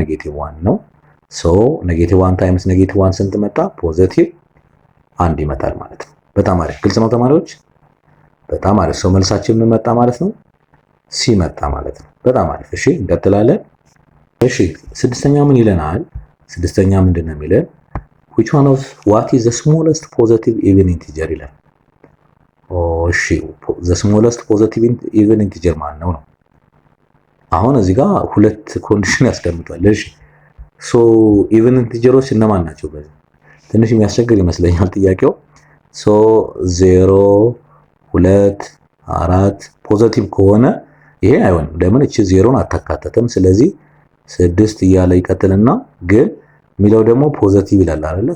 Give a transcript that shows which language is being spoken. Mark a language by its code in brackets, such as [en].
[am] ኔጌቲቭ 1 ነው። ሶ ኔጌቲቭ 1 ታይምስ ኔጌቲቭ 1 ስንት መጣ? ፖዚቲቭ 1 ይመጣል ማለት ነው። በጣም አሪፍ፣ ግልጽ ነው ተማሪዎች? በጣም አሪፍ። ሰው መልሳችን ምን መጣ ማለት ነው? ሲ መጣ ማለት ነው። በጣም አሪፍ። እሺ እንቀጥላለን። እሺ ስድስተኛ ምን ይለናል? ስድስተኛ ምንድነው የሚለን? [en] which one of what is the smallest positive even integer [am] ይላል። እሺ [en] the smallest positive even integer [am] ማን ነው? አሁን እዚህ ጋር ሁለት ኮንዲሽን ያስቀምጣል። እሺ ሶ even ኢንቲጀሮች እነማን ናቸው? በዚህ ትንሽ የሚያስቸግር ይመስለኛል ጥያቄው። ሶ 0 2 4 ፖዚቲቭ ከሆነ ይሄ አይሆንም። ለምን እቺ ዜሮን አታካተተም። ስለዚህ 6 እያለ ይቀጥልና ግን የሚለው ደግሞ ፖዚቲቭ ይላል አይደለ?